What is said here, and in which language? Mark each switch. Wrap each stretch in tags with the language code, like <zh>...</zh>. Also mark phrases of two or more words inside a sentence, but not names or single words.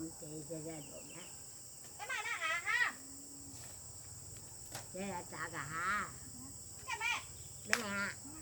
<zh>这个多呢，</zh> <vi>cái này là ha</vi> <zh>这个咋个哈？</zh> <vi>cái mẹ</vi> <zh>没啊？</zh>